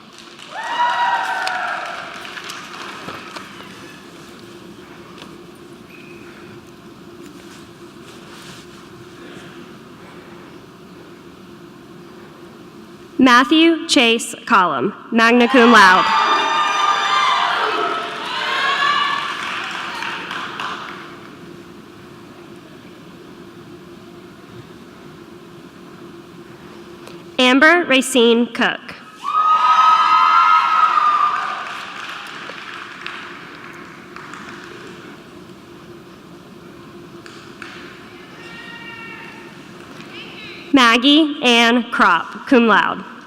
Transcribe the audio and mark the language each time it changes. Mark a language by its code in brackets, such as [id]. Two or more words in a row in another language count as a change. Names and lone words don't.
[en] Matthew Chase Collum, [la] magna cum laude. [en] Amber Racine Cook. Maggie Ann Kropp, [la] cum laude.